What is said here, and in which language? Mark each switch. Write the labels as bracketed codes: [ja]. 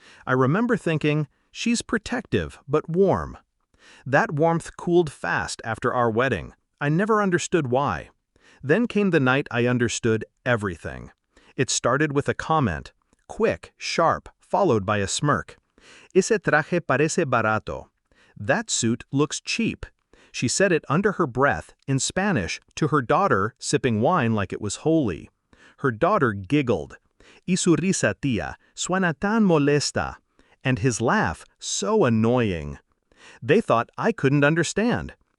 [en] I remember thinking, she's protective but warm. That warmth cooled fast after our wedding. I never understood why. Then came the night I understood everything. It started with a comment, quick, sharp, followed by a smirk. [es] Ese traje parece barato. [en] That suit looks cheap. She said it under her breath, in Spanish, to her daughter, sipping wine like it was holy. Her daughter giggled. [es] Y su risa, tía, suena tan molesta. [en] And his laugh, so annoying. They thought I couldn't understand.